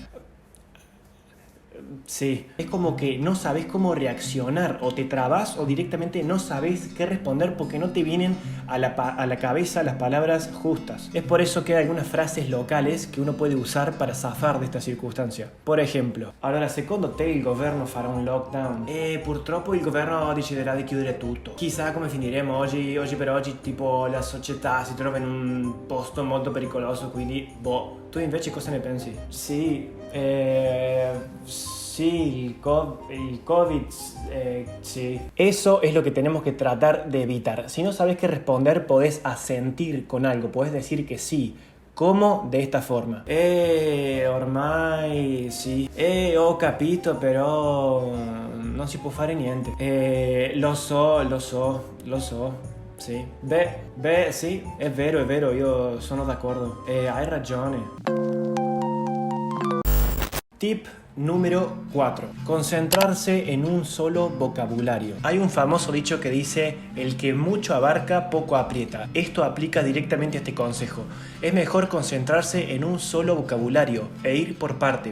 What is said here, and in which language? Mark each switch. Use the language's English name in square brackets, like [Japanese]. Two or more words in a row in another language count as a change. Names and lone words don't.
[Spanish] Sí, es como que no sabes cómo reaccionar, o te trabas o directamente no sabes qué responder porque no te vienen a la cabeza las palabras justas. Es por eso que hay algunas frases locales que uno puede usar para zafar de esta circunstancia. Por ejemplo, [Italian] allora secondo te il governo farà un lockdown? Purtroppo il governo deciderà di chiudere tutto. Chissà come finiremo oggi per oggi, tipo la società si trova in un posto molto pericoloso, quindi boh. Tu invece cosa ne pensi? Sì, [Spanish] sí, el COVID, sí. Eso es lo que tenemos que tratar de evitar. Si no sabes qué responder, podés asentir con algo, podés decir que sí. ¿Cómo? De esta forma. [Italian] Ormai sì. Ho capito, però non si può fare niente. Lo so. Sì, sì, è vero, io sono d'accordo. Hai ragione. [Spanish] Tip número 4. Concentrarse en un solo vocabulario. Hay un famoso dicho que dice, el que mucho abarca, poco aprieta. Esto aplica directamente a este consejo. Es mejor concentrarse en un solo vocabulario e ir por parte.